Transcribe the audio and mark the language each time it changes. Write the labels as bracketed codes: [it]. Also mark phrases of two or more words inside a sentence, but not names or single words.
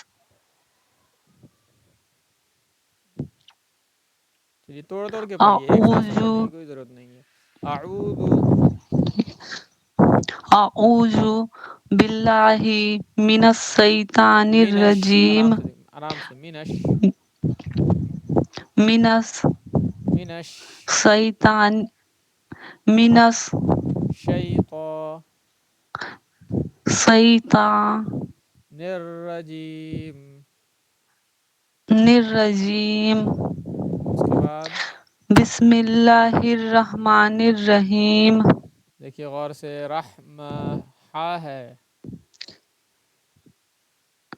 [ur] چلیے توڑ توڑ کے پڑھیے ایک ساتھ سے [ar] اعوذ [ur] پڑھنے کی کوئی ضرورت نہیں ہے اعوذ [ar] اعوذ باللہ من الشیطان منش الرجیم [ur] آرام سے منش [ar] منس منش شیطان منس شیطان شیطان الرجیم الرجیم. [ur] اس کے بعد [ar] بسم اللہ الرحمن الرحیم. [ur] دیکھیے غور سے رحم ہا ہے